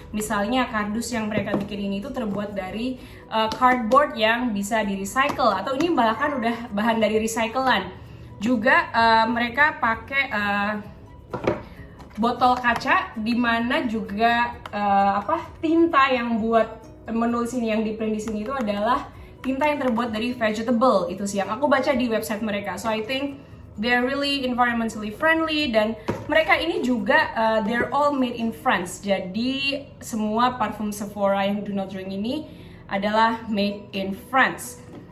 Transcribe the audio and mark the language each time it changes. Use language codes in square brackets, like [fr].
[id] Misalnya kardus yang mereka bikin ini itu terbuat dari cardboard yang bisa di-recycle, atau ini bahkan udah bahan dari recyclean. Juga mereka pakai botol kaca, di mana juga tinta yang buat menulis ini, yang di print di sini itu adalah tinta yang terbuat dari vegetable. Itu sih yang aku baca di website mereka. [en] So I think they're really environmentally friendly, [id] dan mereka ini juga [en] they're all made in France. [id] Jadi semua parfum Sephora yang Do Not Drink ini adalah [en] made in France.